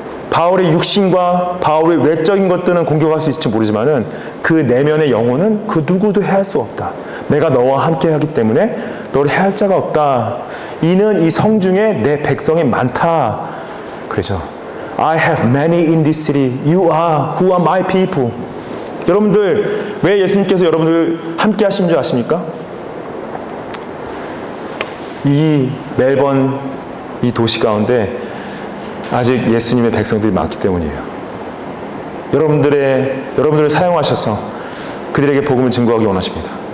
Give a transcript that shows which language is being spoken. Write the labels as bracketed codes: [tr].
[ko] 바울의 육신과 바울의 외적인 것들은 공격할 수 있을지 모르지만은 그 내면의 영혼은 그 누구도 해할 수 없다. 내가 너와 함께 하기 때문에 너를 해할 자가 없다. 이는 이 성 중에 내 백성이 많다. 그렇죠. [en] I have many in this city. You are who are my people. [ko] 여러분들 왜 예수님께서 여러분들 함께 하신 줄 아십니까? 이 멜번 이 도시 가운데 아직 예수님의 백성들이 많기 때문이에요. 여러분들을 사용하셔서 그들에게 복음을 증거하기 원하십니다.